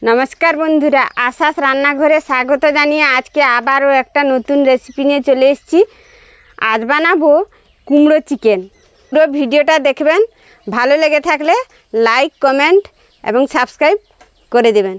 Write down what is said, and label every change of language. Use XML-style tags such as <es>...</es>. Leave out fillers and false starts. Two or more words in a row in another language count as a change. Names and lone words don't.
<bn>নমস্কার বন্ধুরা আশাস রান্নাঘরে স্বাগত জানিয়ে আজ কে আবারো এক নতুন রেসিপি নিয়ে চলে এসেছি। আজ বানাবো কুমড়ো চিকেন। পুরো ভিডিওটা দেখবেন, ভালো লেগে থাকলে</bn> <en>like comment</en> <bn>এবং সাবস্ক্রাইব করে দেবেন।</bn>